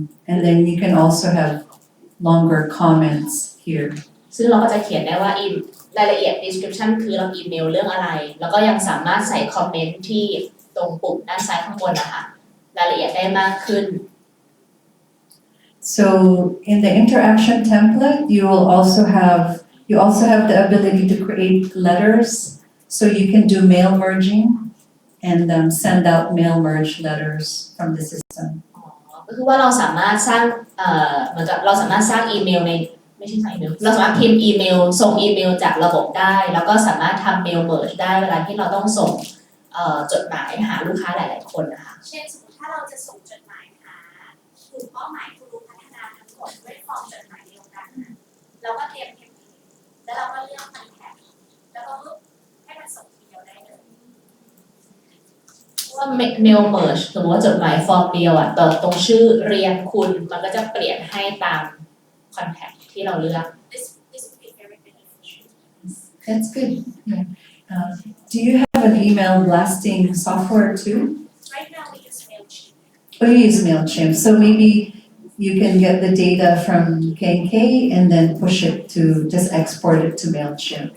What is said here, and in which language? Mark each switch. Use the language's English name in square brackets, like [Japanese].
[English] And then you can also have longer comments here. [Thai] ซึ่งเราก็จะเขียนได้ว่ารายละเอียด description คือเราอีเมลเรื่องอะไร แล้วก็ยังสามารถใส่คอมเมนต์ที่ตรงปุ่มด้านซ้ายข้างบนนะคะรายละเอียดได้มากขึ้น [English] So in the interaction template, you also have the ability to create letters. So you can do mail merging. and send out mail merge letters from the system. [Thai] ก็คือว่าเราสามารถสร้างเหมือนกับเราสามารถสร้างอีเมลในไม่ใช่สร้างอีเมลเราสามารถพิมพ์อีเมลส่งอีเมลจากระบบได้แล้วก็สามารถทำเมลเมิร์จได้เวลาที่เราต้องส่งจดหมายหาลูกค้าหลายๆคนนะคะ เช่นสมมติถ้าเราจะส่งจดหมายหากลุ่มเป้าหมายผู้รู้พัฒนาทั้งหมดด้วยฟอร์มจดหมายเดียวกันเราก็เตรียมเทมเพลตแล้วเราก็เลือกคอนแทคแล้วก็ให้มันส่งทีเดียวได้เลย ว่าเมลเมิร์จสมมติว่าจดหมายฟอร์มเดียวต่อตรงชื่อเรียนคุณมันก็จะเปลี่ยนให้ตามคอนแทคที่เราเลือก [English] This would be very beneficial. That's good. Yeah. Do you have an email blasting software too? Right now we use Mailchimp. Oh, you use MailChimp. So maybe you can get the data from KK and then push it to just export it to MailChimp.